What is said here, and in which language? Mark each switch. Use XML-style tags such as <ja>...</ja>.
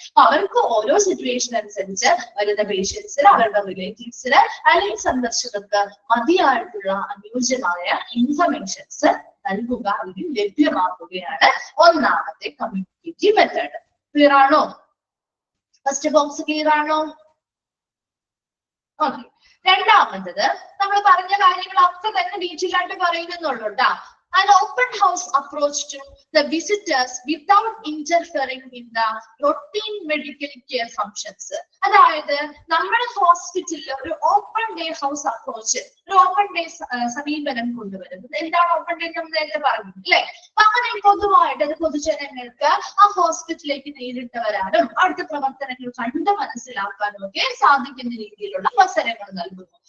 <ml>അപ്പൊ അവർക്ക് ഓരോ സിറ്റുവേഷൻ അനുസരിച്ച് വരുന്ന പേഷ്യൻസിന് അവരുടെ റിലേറ്റീവ്സിന് അല്ലെങ്കിൽ സന്ദർശകർക്ക് മതിയായിട്ടുള്ള അനുയോജ്യമായ ഇൻഫർമേഷൻസ് നൽകുക അല്ലെങ്കിൽ ലഭ്യമാക്കുകയാണ് ഒന്നാമത്തെ കമ്മ്യൂണിക്കേറ്റീവ് മെത്തേഡ്. ക്ലിയർ ആണോ? ഫസ്റ്റ് ബോക്സ് ക്ലിയർ ആണോ? ഓക്കെ. രണ്ടാമത്തത് നമ്മൾ പറഞ്ഞ കാര്യങ്ങളൊക്കെ തന്നെ ഡീറ്റെയിൽ ആയിട്ട് പറയുന്നുള്ളൂ കേട്ടോ.</ml> <en>an open house approach to the visitors without interfering in the routine medical care functions.</en> <ml>അതായത് നമ്മുടെ ഹോസ്പിറ്റലിൽ ഒരു ഓപ്പൺ ഡേ ഹൗസ് അപ്രോച്ച്, ഒരു ഓപ്പൺ ഡേ സമീപനം കൊണ്ടുവരുന്നത്. എന്താണ് ഓപ്പൺ ഡേ നമ്മൾ നേരത്തെ പറഞ്ഞു അല്ലെ? അപ്പൊ അങ്ങനെ പൊതുവായിട്ട് അത് പൊതുജനങ്ങൾക്ക് ആ ഹോസ്പിറ്റലിലേക്ക് നേരിട്ട് വരാനും അവിടുത്തെ പ്രവർത്തനങ്ങൾ കണ്ട് മനസ്സിലാക്കാനും ഒക്കെ സാധിക്കുന്ന രീതിയിലുള്ള അവസരങ്ങൾ നൽകുന്നു.</ml>